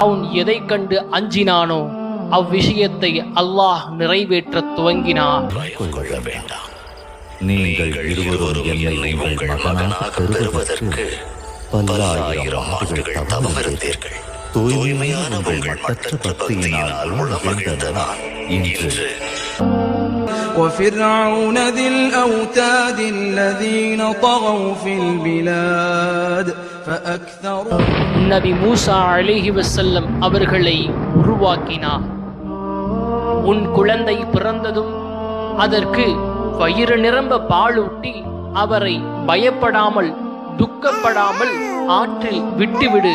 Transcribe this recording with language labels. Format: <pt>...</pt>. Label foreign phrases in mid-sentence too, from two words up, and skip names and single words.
<ta>எதை கண்டு அஞ்சினானோ அவ்விஷயத்தை அல்லாஹ் நிறைவேற்றத் துவங்கினார். கொள்ள வேண்டாம். நீங்கள் இருவரும் என்னை உங்கள் மகனாக பெறுவதற்கு பல்லாயிரம் ஆண்டுகள் தவம் இருந்தீர்கள். தூய்மையான உங்கள் மற்றற்ற பக்தியினால் உளமகிழ்ந்த நான் இன்று</ta> <ar>وفرعون ذي الأوتاد الذين طغوا في البلاد فأكثروا.</ar> <ta>நபி மூசா</ta> <ar>عليه وسلم</ar> <ta>அவர்களை உருவாக்கினார். உன் குழந்தை பிறந்ததும் அதற்கு வயிறு நிரம்ப பாலூட்டி அவரை பயப்படாமல் துக்கப்படாமல் ஆற்றில் விட்டுவிடு.</ta>